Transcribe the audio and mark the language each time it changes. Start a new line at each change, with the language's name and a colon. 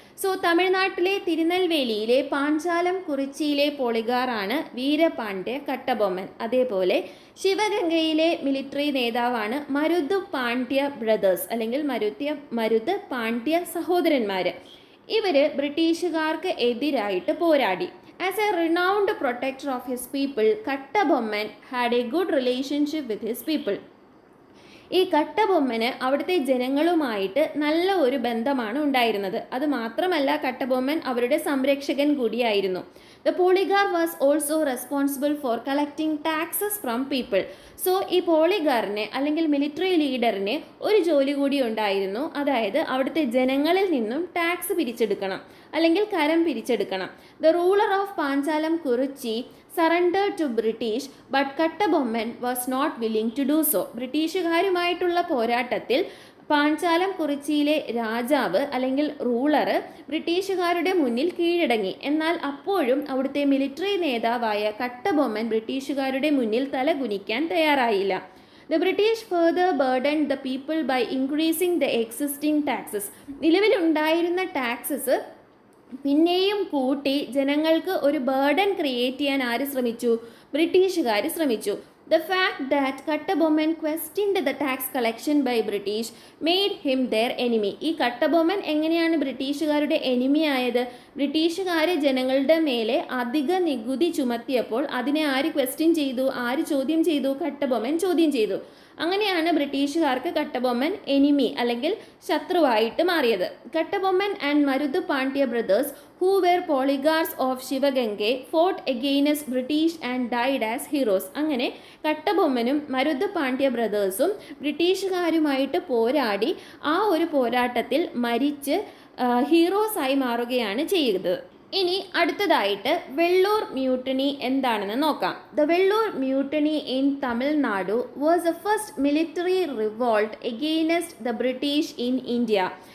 Malayalam: So തമിഴ്നാട്ടിലെ തിരുനെൽവേലിയിലെ പാഞ്ചാലം കുറിച്ചിയിലെ പോളിഗാറാണ് വീരപാണ്ഡ്യ കട്ടബൊമ്മൻ. അതേപോലെ ശിവഗംഗയിലെ military നേതാവാണ് മരുത് പാണ്ഡ്യ ബ്രദേഴ്സ് അല്ലെങ്കിൽ മരുത് പാണ്ഡ്യ സഹോദരന്മാർ. ഇവർ ബ്രിട്ടീഷുകാർക്ക് എതിരായിട്ട് പോരാടി.
English: As a renowned protector of his people, Kattabomman had a good relationship with his people.
Malayalam: ഈ കട്ടബൊമ്മന് അവിടുത്തെ ജനങ്ങളുമായിട്ട് നല്ല ഒരു ബന്ധമാണ് ഉണ്ടായിരുന്നത്. അത് മാത്രമല്ല, കട്ടബൊമ്മൻ അവരുടെ സംരക്ഷകൻ കൂടിയായിരുന്നു.
English: The polygar was also responsible for collecting taxes from people.
Malayalam: So ഈ പോളിഗാറിനെ അല്ലെങ്കിൽ മിലിറ്ററി ലീഡറിന് ഒരു ജോലി കൂടി ഉണ്ടായിരുന്നു. അതായത് അവിടുത്തെ ജനങ്ങളിൽ നിന്നും ടാക്സ് പിരിച്ചെടുക്കണം അല്ലെങ്കിൽ കരം പിരിച്ചെടുക്കണം.
English: The ruler of Panchalam Kurichi surrender to British but Kattabomman was not willing to do so.
Malayalam: ബ്രിട്ടീഷുകാരുമായിട്ടുള്ള പോരാട്ടത്തിൽ പാഞ്ചാലം കുറിച്ചിയിലെ രാജാവ് അല്ലെങ്കിൽ റൂളർ ബ്രിട്ടീഷുകാരുടെ മുന്നിൽ കീഴടങ്ങി. എന്നാൽ അപ്പോഴും അവിടുത്തെ മിലിറ്ററി നേതാവായ കട്ടബൊമ്മൻ ബ്രിട്ടീഷുകാരുടെ മുന്നിൽ തലകുനിക്കാൻ തയ്യാറായില്ല.
English: The British further burdened the people by increasing the existing taxes.
Malayalam: നിലവിലുണ്ടായിരുന്ന ടാക്സസ് പിന്നെയും കൂട്ടി ജനങ്ങൾക്ക് ഒരു ബേർഡൻ ക്രിയേറ്റ് ചെയ്യാൻ ആര് ശ്രമിച്ചു? ബ്രിട്ടീഷുകാർ ശ്രമിച്ചു.
English: The fact that Kattabomman questioned the tax collection by British made him their enemy.
Malayalam: ഈ കട്ടബൊമ്മൻ എങ്ങനെയാണ് ബ്രിട്ടീഷുകാരുടെ എനിമി ആയത്? ബ്രിട്ടീഷുകാർ ജനങ്ങളുടെ മേലെ അധിക നികുതി ചുമത്തിയപ്പോൾ അതിനെ ആര് ക്വസ്റ്റ്യൻ ചെയ്തു? ആര് ചോദ്യം ചെയ്തു? കട്ടബൊമ്മൻ ചോദ്യം ചെയ്തു. അങ്ങനെയാണ് ബ്രിട്ടീഷുകാർക്ക് കട്ടബൊമ്മൻ എനിമി അല്ലെങ്കിൽ ശത്രുവായിട്ട് മാറിയത്.
English: Kattabomman and Marudhu Pandya brothers who were polygars of Sivaganga fought against British and died as heroes.
Malayalam: അങ്ങനെ കട്ടബൊമ്മനും മരുത് പാണ്ഡ്യ ബ്രദേഴ്സും ബ്രിട്ടീഷുകാരുമായിട്ട് പോരാടി ആ ഒരു പോരാട്ടത്തിൽ മരിച്ച് ഹീറോസായി മാറുകയാണ് ചെയ്തത്. ഇനി അടുത്തതായിട്ട് വെള്ളൂർ മ്യൂട്ടണി എന്താണെന്ന് നോക്കാം.
English: The Vellur mutiny in Tamil Nadu was the first military revolt against the British in India.